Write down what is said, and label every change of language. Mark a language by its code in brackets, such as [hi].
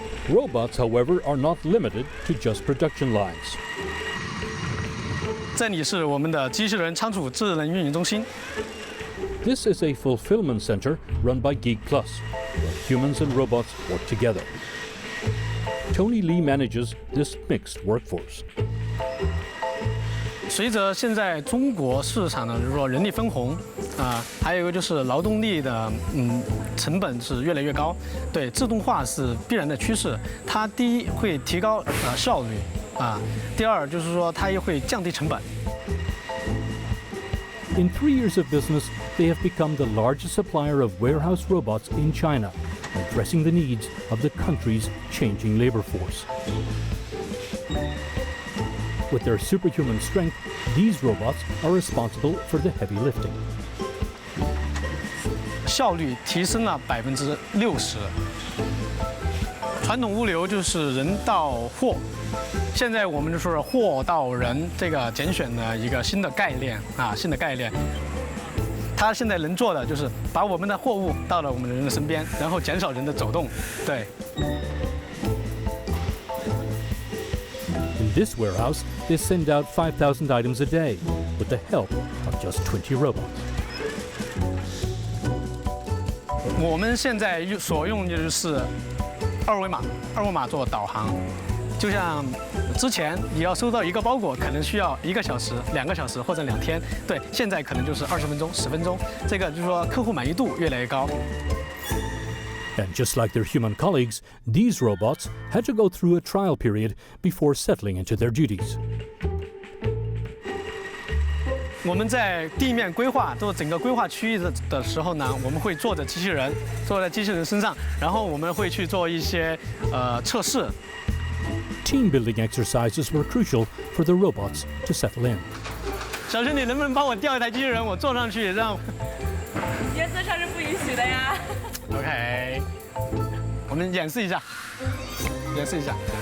[en] Robots, however, are not limited to just production lines. [zh] 这里是我们的机器人仓储智能运营中心。 [en] This is a fulfillment center run by Geek Plus, where humans and robots work together. Tony Lee manages this mixed workforce. [zh] 随着现在中国市场的人力分红还有一个就是劳动力的成本是越来越高，对自动化是必然的趋势。它第一会提高效率第二就是说它也会降低成本。 [en] In 3 years of business, they have become the largest supplier of warehouse robots in China, addressing the needs of the country's changing labor force. With their superhuman strength, these robots are responsible for the heavy lifting. [zh] 效率提升了60%。传统物流就是人到货，现在我们就是货到人这个拣选的一个新的概念啊，新的概念。它现在能做的就是把我们的货物到了我们的人的身边，然后减少人的走动。对。 [en] In this warehouse, they send out 5,000 items a day with the help of just 20 robots. [zh] 我们现在所用的就是二维码做导航，就像之前你要收到一个包裹，可能需要1个小时、2个小时或者2天，对，现在可能就是20分钟、10分钟，这个就是说客户满意度越来越高。 [en] And just like their human colleagues, these robots had to go through a trial period before settling into their duties. [zh] 我们在地面规划做整个规划区域的时候呢，我们会坐着机器人，坐在机器人身上，然后我们会去做一些测试。 [en] Team building exercises were crucial for the robots to settle in. [zh] 小轩，你能不能帮我调一台机器人，我坐上去让？原则上是不允许的呀。 OK， 我们演示一下，演示一下。